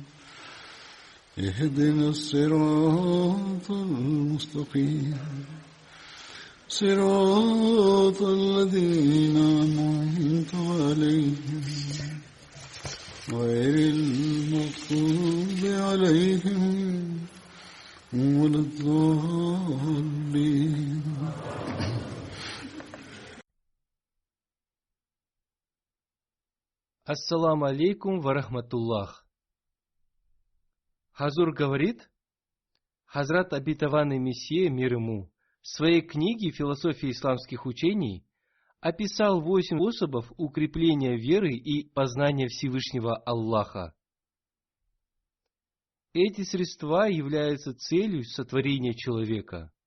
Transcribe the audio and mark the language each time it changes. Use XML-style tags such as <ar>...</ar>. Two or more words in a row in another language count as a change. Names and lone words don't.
<ar>اهدنا الصراط المستقيم صراط الذين أنعمت عليهم غير المغضوب عليهم ولا الضالين. السلام عليكم ورحمة الله.</ar> <ru>Хазур говорит, Хазрат обетованный Мессия, мир ему, в своей книге «Философия исламских учений» описал 8 способов укрепления веры и познания Всевышнего Аллаха. Эти средства являются целью сотворения человека.</ru>